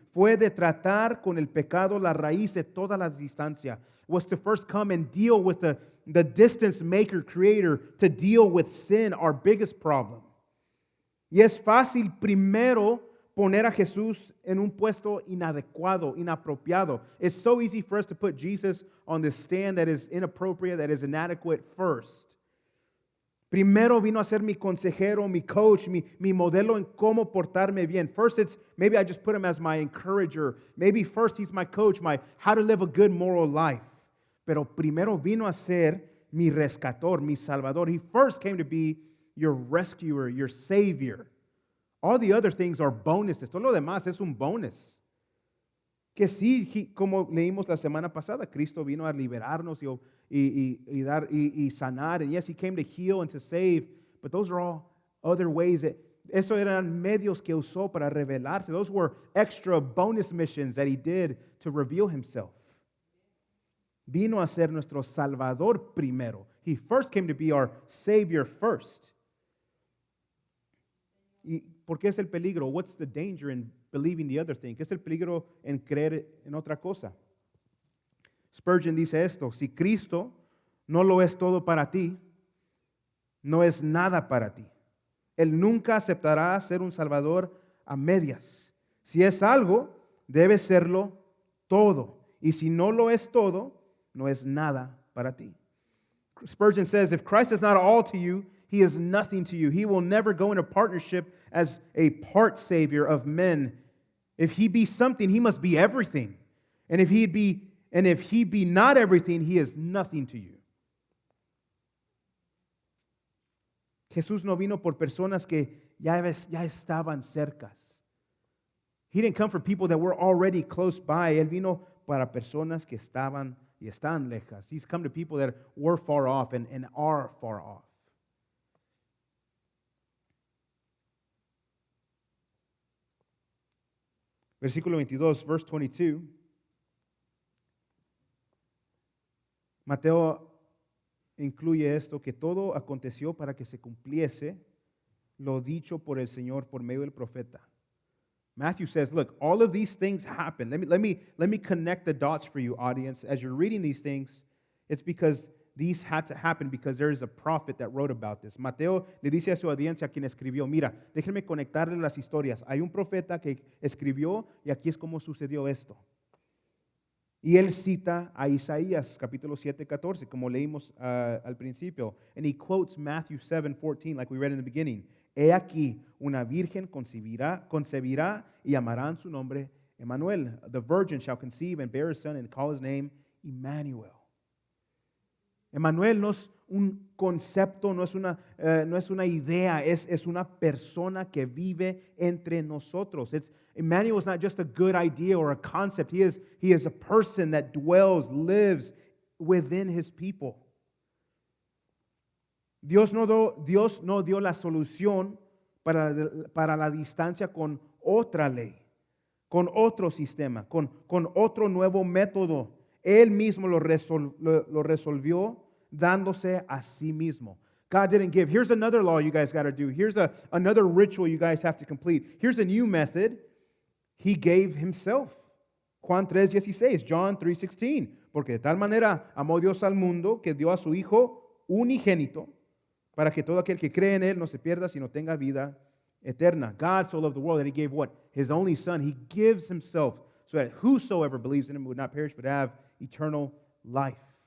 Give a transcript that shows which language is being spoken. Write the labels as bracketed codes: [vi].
[es] Fue de tratar con el pecado la raíz de toda la distancia. [en] Was to first come and deal with the distance maker, creator, to deal with sin, our biggest problem. [es] Y es fácil primero poner a Jesús en un puesto inadecuado, inapropiado. [en] It's so easy for us to put Jesus on this stand that is inappropriate, that is inadequate first. [es] Primero vino a ser mi consejero, mi coach, mi modelo en cómo portarme bien. [en] First, maybe I just put him as my encourager. Maybe first he's my coach, my how to live a good moral life. [es] Pero primero vino a ser mi rescator, mi salvador. [en] He first came to be your rescuer, your savior. All the other things are bonuses. [es] Todo lo demás es un bonus. que sí, como leímos la semana pasada, Cristo vino a liberarnos y sanar. [en] And yes, He came to heal and to save, but those are all other ways that [es] eso eran medios que usó para revelarse. [en] Those were extra bonus missions that He did to reveal Himself. [es] Vino a ser nuestro Salvador primero. [en] He first came to be our Savior first. [es] ¿Y por qué es el peligro? [en] What's the danger in believing the other thing? [es] ¿Qué es el peligro en creer en otra cosa? Spurgeon dice esto: si Cristo no lo es todo para ti, no es nada para ti. Él nunca aceptará ser un Salvador a medias. Si es algo, debe serlo todo. Y si no lo es todo, no es nada para ti. [en] Spurgeon says, if Christ is not all to you, He is nothing to you. He will never go into partnership as a part savior of men. If He be something, He must be everything. And if He be not everything, He is nothing to you. [es] Jesús no vino por personas que ya estaban cercas. [en] He didn't come for people that were already close by. [es] Él vino para personas que estaban y están lejas. [en] He's come to people that were far off and are far off. [es] Versículo 22, [en] verse 22. [es] Mateo incluye esto, que todo aconteció para que se cumpliese lo dicho por el Señor por medio del profeta. [en] Matthew says, look, all of these things happen. Let me connect the dots for you, audience. As you're reading these things, it's because these had to happen because there is a prophet that wrote about this. [es] Mateo le dice a su audiencia, a quien escribió, mira, déjenme conectarles las historias. Hay un profeta que escribió y aquí es como sucedió esto. Y él cita a Isaías capítulo 7:14, como leímos al principio. [en] And he quotes Matthew 7:14, like we read in the beginning. [es] He aquí, una virgen concebirá y llamarán su nombre Emmanuel. [en] The virgin shall conceive and bear a son and call his name Emmanuel. [es] Emmanuel no es un concepto, no es una idea, es una persona que vive entre nosotros. [en] Emmanuel is not just a good idea or a concept. He is a person that dwells, lives within His people. [es] Dios no dio la solución para la distancia con otra ley, con otro sistema, con otro nuevo método. Él mismo lo resolvió dándose a sí mismo. [en] God didn't give, here's another law you guys got to do. Here's another ritual you guys have to complete. Here's a new method. He gave Himself. [es] Juan 3:16, [en] John 3:16. [es] Porque de tal manera amó Dios al mundo que dio a su Hijo unigénito para que todo aquel que cree en Él no se pierda, sino tenga vida eterna. [en] God so loved the world that He gave what? His only Son. He gives Himself so that whosoever believes in Him would not perish but have eternal life.